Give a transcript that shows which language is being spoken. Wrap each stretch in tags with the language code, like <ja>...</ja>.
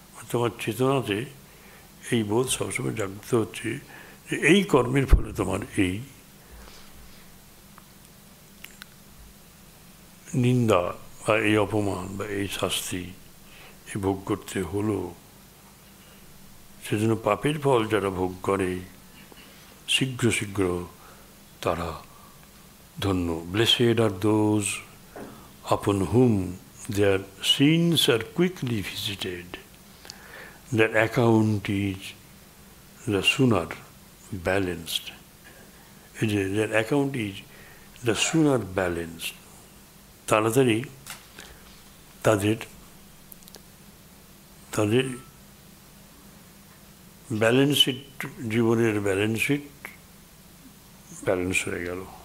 <bn>তোমার চেতনাতে এই বোধ সবসময় জাগ্রত হচ্ছে যে এই কর্মের ফলে তোমার এই নিন্দা বা এই অপমান বা এই শাস্তি এই ভোগ করতে হলো। সেজন্য পাপের ফল যারা ভোগ করে শীঘ্র শীঘ্র তারা ধন্য।</bn> <en>Blessed are those upon whom their sins are quickly visited, their account is the sooner balanced. Their account is the sooner balanced.</en> <bn>তাড়াতাড়ি তাদের ব্যালেন্স শিট, জীবনের ব্যালেন্স শিট ব্যালেন্স হয়ে গেল।</bn>